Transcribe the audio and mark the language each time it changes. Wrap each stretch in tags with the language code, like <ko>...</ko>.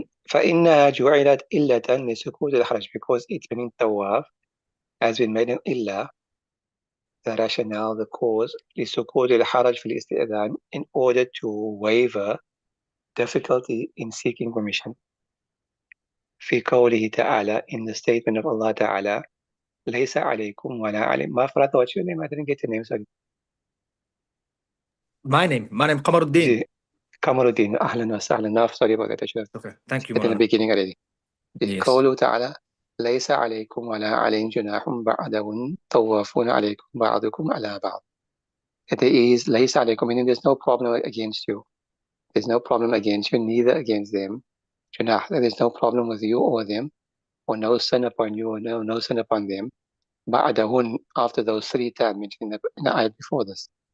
<ar>فإنها جعلت إلة لسكوت الحرج,</ar> <en>because it's been in tawaf has been made an illah, the rationale, the cause,</en> <ar>لسكوت الحرج في الاستئذان,</ar> <en>in order to waiver difficulty in seeking permission.</en> <ar>في قوله تعالى,</ar> <en>in the statement of Allah Ta'ala,</en> <ar>ليس عليكم ولا عليكم. ما فرط,</ar> <en>what's your name? I didn't get your name, sorry. My name Qamaruddin. Kamaruddin, ahlan wa sahlan. Sorry about that. I should have Okay, thank you, said in the Moulana. beginning already. Yes.</en> <ar>قوله تعالى ليس عليكم ولا عليهم جناح بعدهن طوافون عليكم بعضكم على بعض.</ar> <en>there is</en> <ar>ليس عليكم,</ar> <en>meaning there's no problem against you. There's no problem against you, neither against them.</en> <ar>جناح,</ar> <en>there's no problem with you or them, or no sin upon you, or no sin upon them.</en> <ar>بعدهن,</ar> <en>after those 3 times mentioned in the ayat before this.</en>